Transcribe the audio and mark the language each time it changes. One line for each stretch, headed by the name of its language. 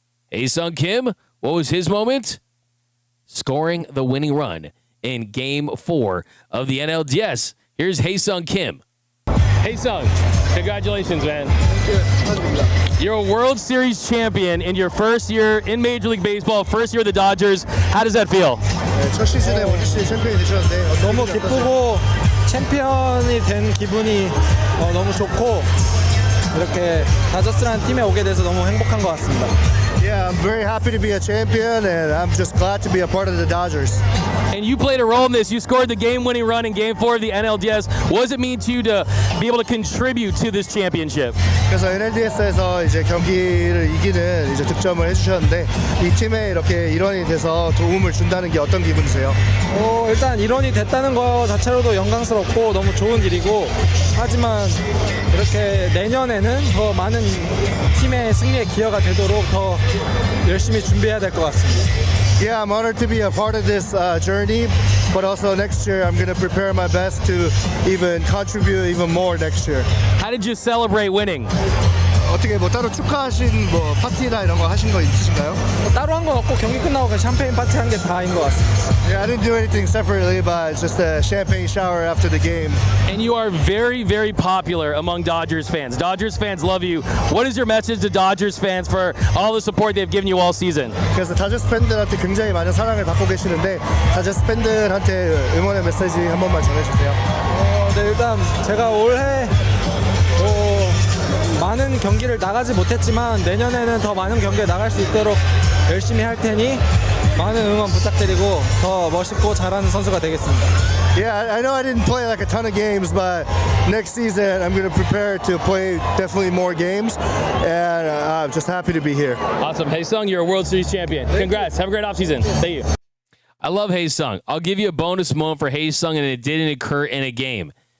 English: Hae-Sung Kim, what was his moment? Scoring the winning run in Game 4 of the NLDS. Here's Hae-Sung Kim. Hae-Sung, congratulations, man. You're a World Series champion in your first year in Major League Baseball, first year of the Dodgers. How does that feel?
Korean: 첫 시즌에 월드시리즈 챔피언이 되셨는데 너무 기쁘고 챔피언이 된 기분이 너무 좋고 이렇게 다저스라는 팀에 오게 돼서 너무 행복한 것 같습니다.
English: Yeah, I'm very happy to be a champion, and I'm just glad to be a part of the Dodgers. And you played a role in this. You scored the game-winning run in Game 4 of the NLDS. What does it mean to you to be able to contribute to this championship?
Korean: 그래서 NLDS에서 이제 경기를 이기는 이제 득점을 해주셨는데 이 팀에 이렇게 일원이 돼서 도움을 준다는 게 어떤 기분이세요? 일단 일원이 됐다는 거 자체로도 영광스럽고 너무 좋은 일이고, 하지만 이렇게 내년에는 더 많은 팀의 승리에 기여가 되도록 더 열심히 준비해야 될 것 같습니다.
English: Yeah, I'm honored to be a part of this journey, but also next year I'm going to prepare my best to even contribute even more next year. How did you celebrate winning?
Korean: 어떻게 뭐 따로 축하하신 뭐 파티나 이런 거 하신 거 있으신가요? 따로 한 건 없고 경기 끝나고 그냥 샴페인 파티 한 게 다인 것 같습니다.
English: Yeah, I didn't do anything separately, but just a champagne shower after the game. And you are very, very popular among Dodgers fans. Dodgers fans love you. What is your message to Dodgers fans for all the support they've given you all season?
Korean: 그래서 다저스 팬들한테 굉장히 많은 사랑을 받고 계시는데 다저스 팬들한테 응원의 메시지 한 번만 전해주세요. 네, 일단 제가 올해 많은 경기를 나가지 못했지만 내년에는 더 많은 경기에 나갈 수 있도록 열심히 할 테니 많은 응원 부탁드리고 더 멋있고 잘하는 선수가 되겠습니다.
English: Yeah, I know I didn't play like a ton of games, but next season I'm going to prepare to play definitely more games, and I'm just happy to be here. Awesome. Hey, Sung, you're a World Series champion. Congrats. Have a great offseason. Thank you. I love Hae Sung. I'll give you a bonus moment for Hae Sung, and it didn't occur in a game.